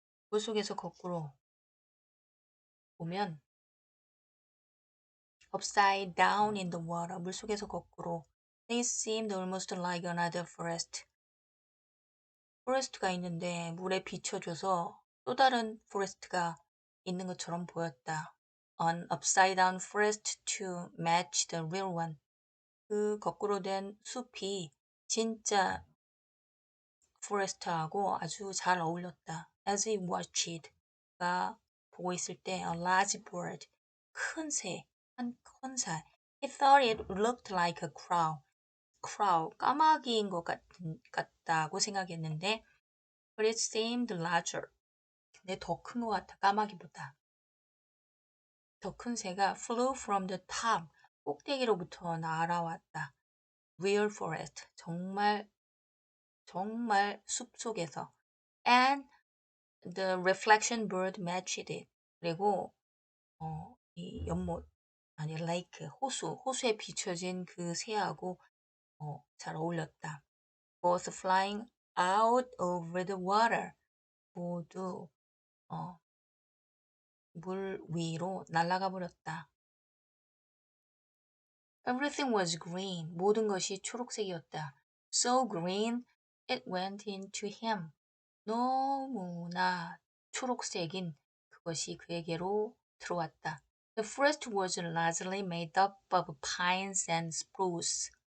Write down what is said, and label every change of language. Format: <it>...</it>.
<ko>물속에서 거꾸로 보면</ko> <en>upside down in the water.</en> <ko>물속에서 거꾸로.</ko> <en>They seemed almost like another forest.</en> <ko>포레스트가 있는데 물에 비춰줘서 또 다른 포레스트가 있는 것처럼 보였다.</ko> <en>An upside down forest to match the real one.</en> <ko>그 거꾸로 된 숲이 진짜 포레스트하고 아주 잘 어울렸다.</ko> <en>As he watched,</en> <ko>가 보고 있을 때</ko> <en>a large bird,</en> <ko>큰 새, 한 큰새.</ko> <en>He thought it looked like a crow,</en> <ko>까마귀인 것 같다고 생각했는데</ko> <en>but it seemed larger.</en> <ko>근데 더 큰 것 같아, 까마귀보다. 더 큰 새가</ko> <en>flew from the top,</en> <ko>꼭대기로부터 날아왔다.</ko> <en>Real forest,</en> <ko>정말 숲속에서.</ko> <en>And the reflection bird matched it.</en> <ko>그리고 이 레이크, 호수에 비춰진 그 새하고 잘 어울렸다.</ko> <en>Both flying out over the water.</en> <ko>모두 물 위로 날아가 버렸다.</ko> <en>Everything was green.</en> <ko>모든 것이 초록색이었다.</ko> <en>So green, it went into him.</en> <ko>너무나 초록색인 그것이 그에게로 들어왔다.</ko> <en>The forest was largely made up of pines and spruce.</en>